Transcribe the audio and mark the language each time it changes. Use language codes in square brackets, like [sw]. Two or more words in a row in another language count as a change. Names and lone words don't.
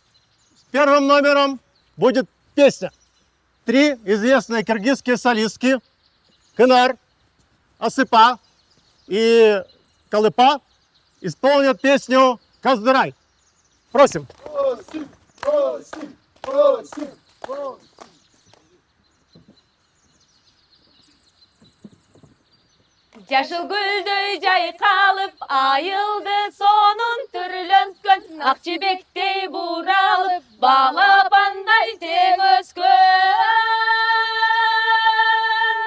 [ru] Первым номером будет песня. 3 известные киргизские солистки Кынар, Асыпа и Калыпа исполнят песню «Каздырай». Просим. Просим, просим, просим, просим. [ky] Жашыл гүлдөй жайкалып, айылды сонун түрлөнткөн, ак жибектей буралып, балапандай тең өскөн.